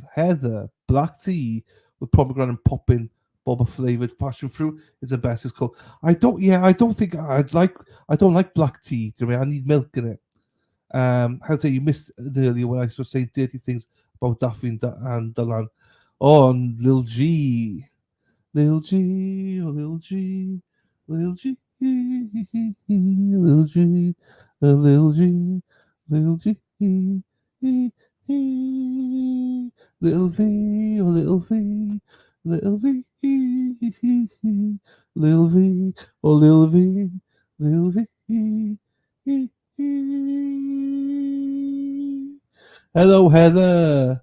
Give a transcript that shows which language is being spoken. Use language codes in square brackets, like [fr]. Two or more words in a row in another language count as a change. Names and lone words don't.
[en] Heather, black tea with pomegranate popping, boba flavored passion fruit is the best. It's called. I don't think I don't like black tea. Do you know what I mean? I need milk in it. How say you missed it earlier when I was saying dirty things about Daffy and Dylan. Oh, and Lil G. Lil G, oh, Lil G, Lil G, Lil G, Lil G, Lil G, Little V, oh little V, Little V, little V, oh little V, little V. Hello, Heather.